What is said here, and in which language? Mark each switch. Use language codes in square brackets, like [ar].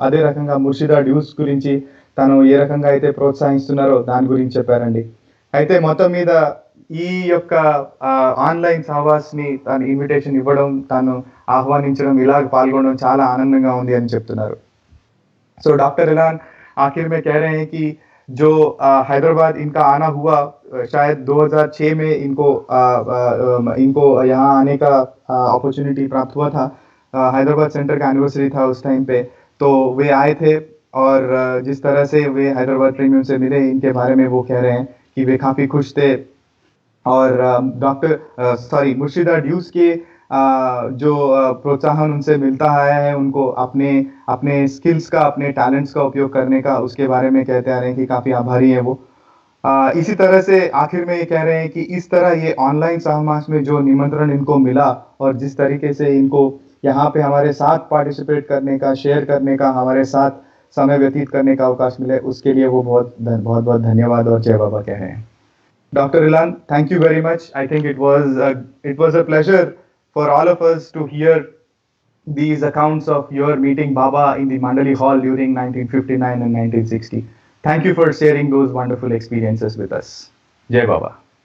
[te] అదే రకంగా ముర్షిదా డ్యూస్ గురించి తను ఏ రకంగా అయితే ప్రోత్సహిస్తున్నారో దాని గురించి చెప్పారండి. అయితే మొత్తం మీద ఈ యొక్క ఆన్లైన్ సహవాస్ని తను ఇన్విటేషన్ ఇవ్వడం, తను ఆహ్వానించడం, ఇలాగ పాల్గొనడం చాలా ఆనందంగా ఉంది అని చెప్తున్నారు. [hi] సో डॉक्टर इलान आखिर में कह रहे हैं कि जो हैदराबाद इनका आना हुआ, शायद 2006 में इनको यहाँ आने का अपॉर्चुनिटी प्राप्त हुआ था. हैदराबाद सेंटर का एनिवर्सरी था उस टाइम पे, तो वे आए थे और जिस तरह से वे हैदराबाद प्रीमियम से मिले, इनके बारे में वो कह रहे हैं कि वे काफ़ी खुश थे. और मुर्शिदा ड्यूस के जो प्रोत्साहन उनसे मिलता आया है, उनको अपने स्किल्स का, अपने टैलेंट्स का उपयोग करने का, उसके बारे में कहते आ रहे हैं कि काफ़ी आभारी हैं वो. इसी तरह से आखिर में ये कह रहे हैं कि इस तरह ये ऑनलाइन सहवास में जो निमंत्रण इनको मिला और जिस तरीके से इनको यहाँ पे हमारे साथ पार्टिसिपेट करने का, शेयर करने का, हमारे साथ समय व्यतीत करने का अवकाश मिले, उसके लिए वो बहुत बहुत धन्यवाद और जय बाबा कह रहे हैं. [en] Dr. Ilan, thank you very much. I think it was a pleasure for all of us to hear these accounts of your meeting Baba in the Mandali Hall during 1959 and 1960. Thank you for sharing those wonderful experiences with us. Jai Baba.